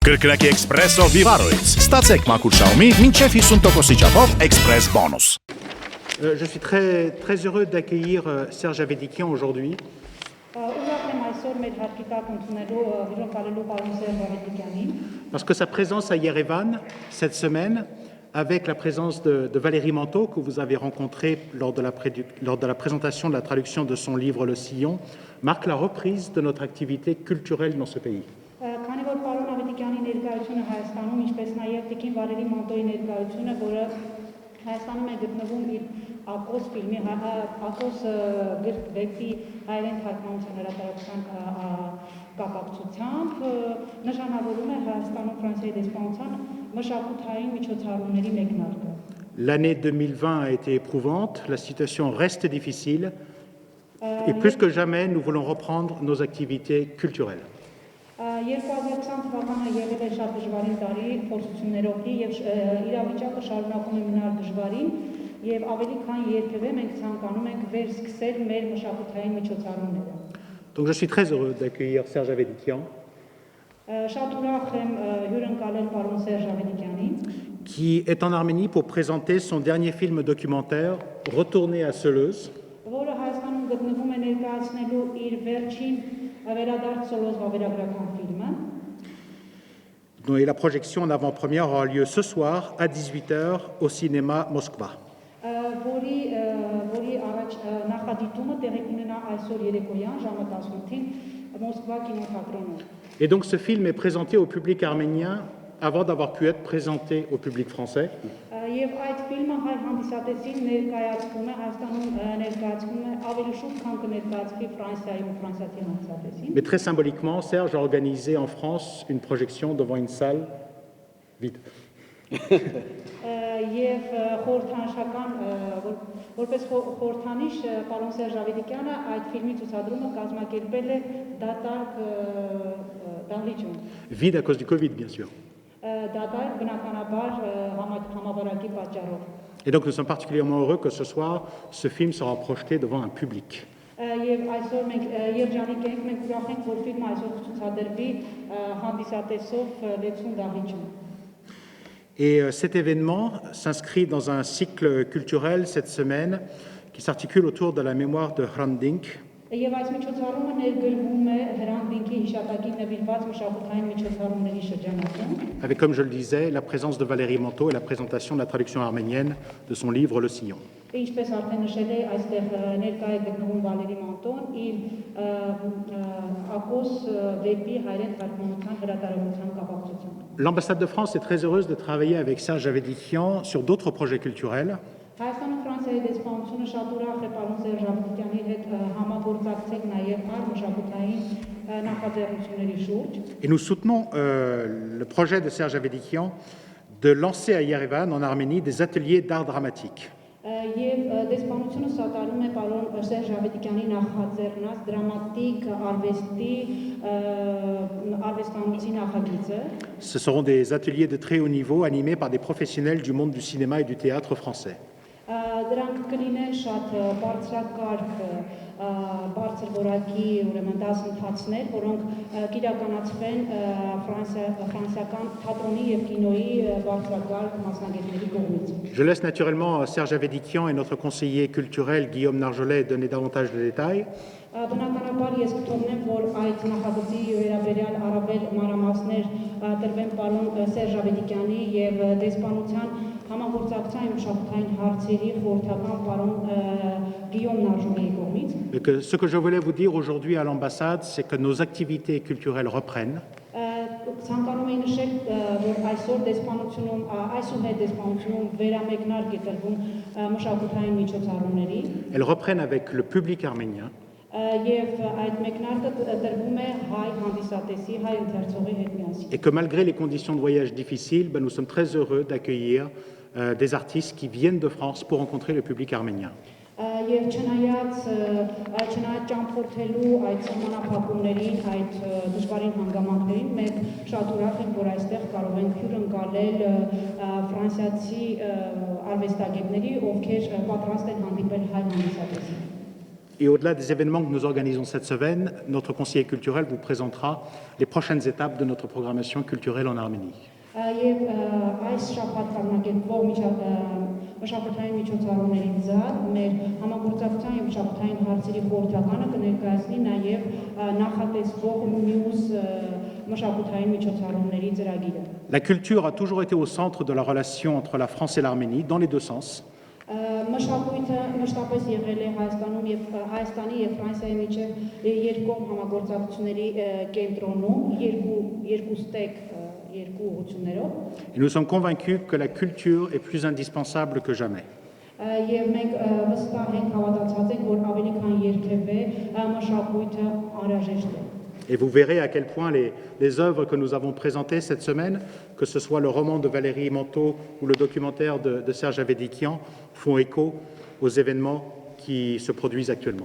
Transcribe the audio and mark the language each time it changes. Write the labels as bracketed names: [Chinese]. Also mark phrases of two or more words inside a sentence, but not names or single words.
[Armenian] Կրկնակի Էքսպրեսո Վիվարոից ստացեք մաքուր շաումի մինչև 50% չափով Էքսպրես բոնուս։ [French] Je suis très heureux d'accueillir Serge Avedikian aujourd'hui. Parce que sa présence à Yerevan cette semaine, avec la présence de Valérie Manteau, que vous avez rencontrée lors de la présentation de la traduction de son livre Le Sillon, marque la reprise de notre activité culturelle dans ce pays. [Armenian] Հայաստանում է գտնվում իր Ակոս ֆիլմի, Ակոս գրքի հայերեն թարգմանության հրատարակության կապակցությամբ նշանավորում է Հայաստանում Ֆրանսիայի դեսպանության մշակութային միջոցառումների մեկնարկը։ [French] L'année 2020 a été éprouvante, la situation reste difficile et plus que jamais, nous voulons reprendre nos activités culturelles. [Armenian] 2020 թվականը եղել է շատ դժվարին տարի փորձություններով եւ իրավիճակը շարունակում է մնալ դժվարին եւ ավելի քան երբևէ մենք ցանկանում ենք վերսկսել մեր մշակութային միջոցառումները։ [French] Donc je suis très heureux d'accueillir Serge Avedikian. [Armenian] Շատ ուրախ եմ հյուրընկալել պարոն Սերժ Ավեդիկյանին, [French] qui est en Arménie pour présenter son dernier film documentaire Retourner à Seleuz. [Armenian] որը Հայաստանում գտնվում է ներկայացնելու իր վերջին վերադարձ Սոլոզ վավերագրական ֆիլմը։ [French] Et la projection en avant-première aura lieu ce soir à 18h au cinéma Moskva. [Armenian] Որի առաջ նախադիտումը տեղի կունենա այսօր երեկոյան ժամը 18-ին Մոսկվա կինոթատրոնում։ [French] Et donc ce film est présenté au public arménien avant d'avoir pu être présenté au public français. [Armenian] Եվ այդ ֆիլմը հայ հանդիսատեսին ներկայացվում է Հայաստանում ներկայացվում է ավելի շուտ քան կներկայացվի Ֆրանսիայում ֆրանսիացի հանդիսատեսին։ [French] Mais très symboliquement, Serge a organisé en France une projection devant une salle vide. [Armenian] Եվ խորհրդանշական որպես խորհրդանիշ պարոն Սերժ Ավեդիկյանը այդ ֆիլմի ցուցադրումը կազմակերպել է դատարկ դահլիճում։ [French] Vide à cause du Covid, bien sûr. [Armenian] Դատարկ բնականաբար համավարակի պատճառով։ [French] Et donc nous sommes particulièrement heureux que ce soir, ce film sera projeté devant un public. [Armenian] Եվ այսօր մենք երջանիկ ենք, մենք ուրախ ենք, որ ֆիլմը այսօր ցուցադրվի հանդիսատեսով լեցուն դահլիճում։ [French] Et cet événement s'inscrit dans un cycle culturel cette semaine qui s'articule autour de la mémoire de Hrant Dink. [Armenian] Եվ այս միջոցառումը ներգրվում է Հրանտ Դինքի հիշատակին նվիրված մշակութային միջոցառումների շրջանակում։ [French] Avec, comme je le disais, la présence de Valérie Manteau et la présentation de la traduction arménienne de son livre Le Sillon. [Armenian] Ինչպես արդեն նշել է, այստեղ ներկա է գտնվում Վալերի Մանտոն իր Ակոս վեպի հայերեն թարգմանության հրատարակության կապակցությամբ։ [French] L'ambassade de France est très heureuse de travailler avec Serge Avedikian sur d'autres projets culturels. [Armenian] Հայաստանում Ֆրանսիայի դեսպանությունը շատ ուրախ է պարոն Սերժ Ավեդիկյանի հետ համագործակցել նաև այլ մշակութային նախաձեռնությունների շուրջ։ [French] Et nous soutenons le projet de Serge Avedikian de lancer à Yerevan, en Arménie, des ateliers d'art dramatique. [Armenian] Եվ դեսպանությունը սատարում է պարոն Սերժ Ավեդիկյանի նախաձեռնած դրամատիկ արվեստի արվեստանոցի նախագիծը։ [French] Ce seront des ateliers de très haut niveau animés par des professionnels du monde du cinéma et du théâtre français. [Armenian] Դրանք կլինեն շատ բարձրակարգ, բարձր որակի ուրեմն դասընթացներ, որոնք կիրականացվեն ֆրանսիական թատրոնի եւ կինոյի բարձրակարգ մասնագետների կողմից։ [French] Je laisse naturellement Serge Avedikian et notre conseiller culturel Guillaume Narjolet donner davantage de détails. [Armenian] Բնականաբար ես կթողնեմ, որ այդ նախագծի վերաբերյալ առավել մանրամասներ տրվեն պարոն Սերժ Ավեդիկյանի եւ դեսպանության համագործակցության մշակութային հարցերի խորհրդական պարոն Գիոմ Նարժուլիի կողմից։ [French] Ce que je voulais vous dire aujourd'hui à l'ambassade, c'est que nos activités culturelles reprennent. [Armenian] Ցանկանում եմ նշել, որ այսօր դեսպանությունում, այսուհետ դեսպանությունում վերամեկնարկ է տրվում մշակութային միջոցառումների։ [French] Elles reprennent avec le public arménien. [Armenian] Եվ այդ մեկնարկը տրվում է հայ հանդիսատեսի, հայ ընթերցողի հետ միասին։ [French] Et que malgré les conditions de voyage difficiles, nous sommes très heureux d'accueillir des artistes qui viennent de France pour rencontrer le public arménien. [Armenian] Եվ չնայած ճամփորդելու այդ սահմանափակումներին, այդ դժվարին հանգամանքներին, մենք շատ ուրախ ենք, որ այստեղ կարող ենք հյուրընկալել ֆրանսիացի արվեստագետների, ովքեր պատրաստ են հանդիպել հայ հանդիսատեսին։ [French] Et au-delà des événements que nous organisons cette semaine, notre conseiller culturel vous présentera les prochaines étapes de notre programmation culturelle en Arménie. [Armenian] Եվ այս շաբաթ կազմակերպվող մշակութային միջոցառումներից զատ մեր համագործակցության եւ մշակութային հարցերի խորհրդականը կներկայացնի նաեւ նախատեսվող մյուս մշակութային միջոցառումների ծրագիրը։ [French] La culture a toujours été au centre de la relation entre la France et l'Arménie, dans les deux sens. [Armenian] Մշակույթը մշտապես եղել է Հայաստանի եւ Ֆրանսիայի միջև երկկողմ համագործակցությունների կենտրոնում երկու ստեկ երկու ուղղություններով [French] Et nous sommes convaincus que la culture est plus indispensable que jamais. [Armenian] Եվ մենք վստահ ենք հավատացած ենք, որ ավելի քան երբևէ մշակույթը անհրաժեշտ է։ [French] Et vous verrez à quel point les œuvres que nous avons présentées cette semaine, que ce soit le roman de Valérie Manteau ou le documentaire de Serge Avedikian, font écho aux événements qui se produisent actuellement.